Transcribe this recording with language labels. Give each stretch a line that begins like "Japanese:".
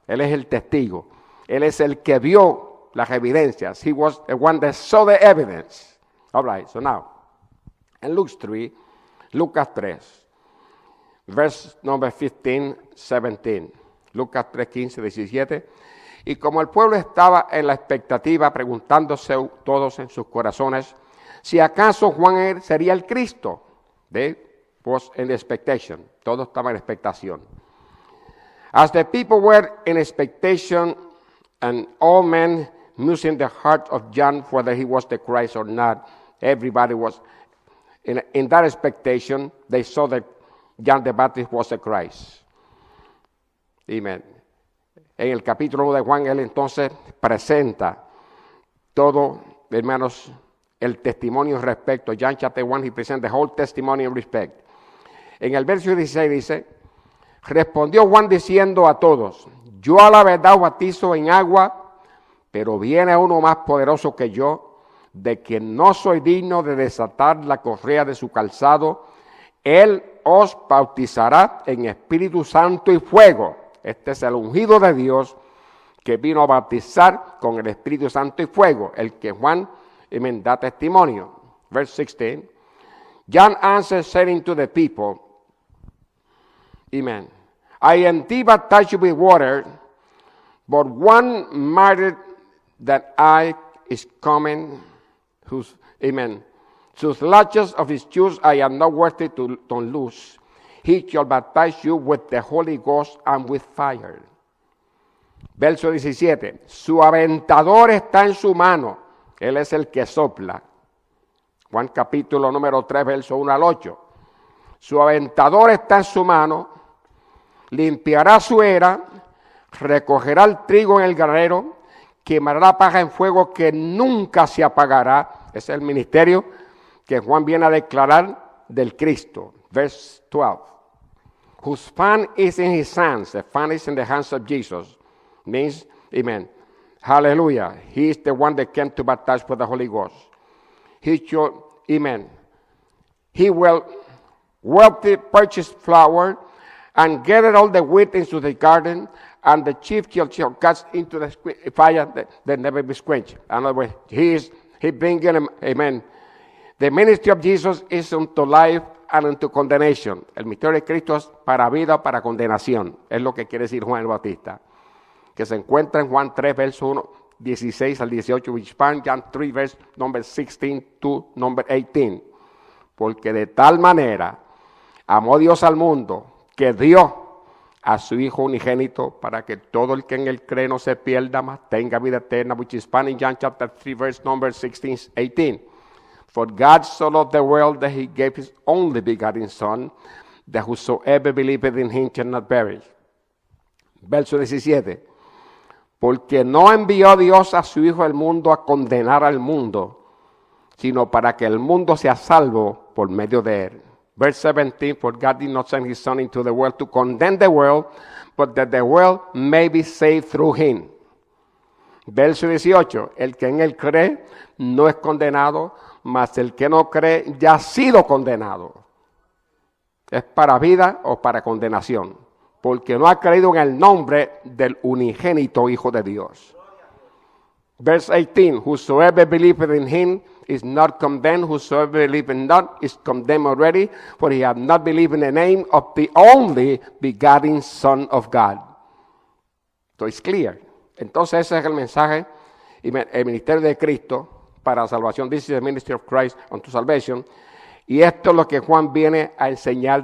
Spanish: Él es el testigo. Él es el que vio las evidencias.
English: He was the one that saw the evidence. All right, so now, in Lucas 3, verse number 15, 17.
Spanish: Lucas 3, 15, 17. Y como el pueblo estaba en la expectativa, preguntándose todos en sus corazones, si acaso Juan sería el Cristo.
English: They was in expectation.
Spanish: Todos estaban en expectación.
English: As the people were in expectation, and all men musing the heart of John whether he was the Christ or not, everybody was in that expectation. They saw that John the Baptist was the Christ. Amen.
Spanish: En el capítulo 1 de Juan, él entonces presenta todo, hermanos, el testimonio respecto.
English: John chapter 1, he presents the whole testimony in respect.
Spanish: En el verso 16 dice, respondió Juan diciendo a todos, yo a la verdad os bautizo en agua, pero viene uno más poderoso que yo, de quien no soy digno de desatar la correa de su calzado. Él os bautizará en Espíritu Santo y fuego. Este es el ungido de Dios que vino a bautizar con el Espíritu Santo y fuego, el que Juan da testimonio.
English: Verse 16. John answered, saying to the people, Amen. I indeed baptize you with water, but one mightier than I is coming, whose latches of his shoes I am not worthy to unloose. He shall baptize you with the Holy Ghost and with fire.
Spanish: Verso 17. Su aventador está en su mano. Él es el que sopla. Juan capítulo número 3, verso 1 al 8. Su aventador está en su mano. Limpiará su era. Recogerá el trigo en el granero. Quemará la paja en fuego que nunca se apagará. Ese es el ministerio que Juan viene a declarar del Cristo.
English: Verse 12. Whose fan is in his hands. The fan is in the hands of Jesus. Means, amen. Hallelujah. He is the one that came to baptize with the Holy Ghost. He should, amen. He will purchase flour and gather all the wheat into the garden, and the chief shall cast into the fire that never be quenched. In other words, he bringing him, amen. The ministry of Jesus is unto life and unto condemnation.
Spanish: El misterio de Cristo es para vida o para condenación. Es lo que quiere decir Juan el Bautista. Que se encuentra en Juan 3, verso 1, 16 al 18,
English: which span John 3, verse number 16 to number 18.
Spanish: Porque de tal manera amó Dios al mundo que dio a su Hijo unigénito para que todo el que en él cree no se pierda, mas tenga vida eterna,
English: which is found in John chapter 3, verse number 16, 18. For God so loved the world that he gave his only begotten Son, that whosoever believeth in him shall not perish.
Spanish: Verso 17. Porque no envió Dios a su Hijo al mundo a condenar al mundo, sino para que el mundo sea salvo por medio de él.
English: Verse 17, for God did not send his Son into the world to condemn the world, but that the world may be saved through him.
Spanish: Verso 18, el que en él cree no es condenado, mas el que no cree ya ha sido condenado. Es para vida o para condenación, porque no ha creído en el nombre del unigénito Hijo de Dios.
English: Verse 18, whosoever believeth in him is not condemned, whosoever believeth not is condemned already, for he hath not believed in the name of the only begotten Son of God. So it's clear.
Spanish: Entonces ese es el mensaje, el ministerio de Cristo para salvación.
English: This is the ministry of Christ unto salvation.
Spanish: Y esto es lo que Juan viene a enseñar.